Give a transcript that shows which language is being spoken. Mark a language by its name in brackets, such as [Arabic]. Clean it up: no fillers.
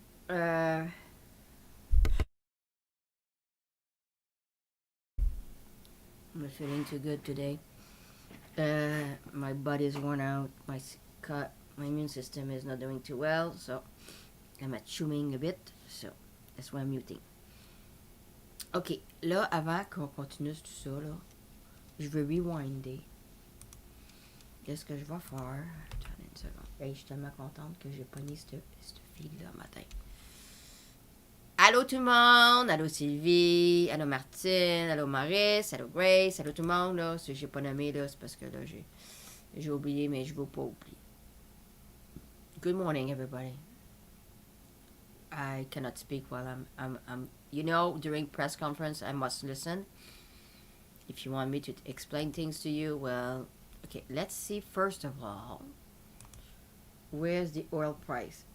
[English] I'm not feeling too good today. My body's worn out, my immune system is not doing too well, so I'm chewing a bit, so that's why I'm muting. [French] Ok, là, avant qu'on continue tout ça, là, je veux rewinder. Qu'est-ce que je vais faire? Attendez une seconde. Hey, je suis tellement contente que j'ai pogné cette fille-là matin. Allô tout le monde, allô Sylvie, allô Martine, allô Maurice, allô Grace, allô tout le monde, là, si j'ai pas nommé, là, c'est parce que là, j'ai oublié, mais je veux pas oublier. [English] Good morning, everybody. I cannot speak while I'm you know, during press conference, I must listen. If you want me to explain things to you, well, okay, let's see, first of all, where's the oil price?